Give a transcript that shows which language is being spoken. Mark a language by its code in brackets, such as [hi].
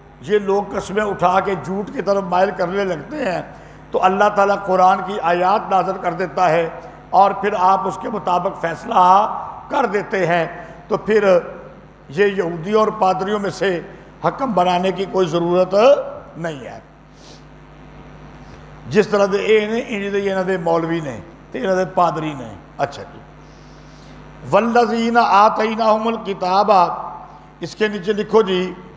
[ur] یہ لوگ قسمیں اٹھا کے جھوٹ کی طرف مائل کرنے لگتے ہیں، تو اللہ تعالیٰ قرآن کی آیات نازل کر دیتا ہے اور پھر آپ اس کے مطابق فیصلہ کر دیتے ہیں۔ تو پھر یہ یہودیوں اور پادریوں میں سے حکم بنانے کی کوئی ضرورت نہیں ہے. [pa] جس طرح دے اے نے انہاں دے مولوی نے تے انہاں دے پادری نے. [ur] اچھا جی. [ar] والذین آتیناہم الکتاب، [ur] اس کے نیچے لکھو جی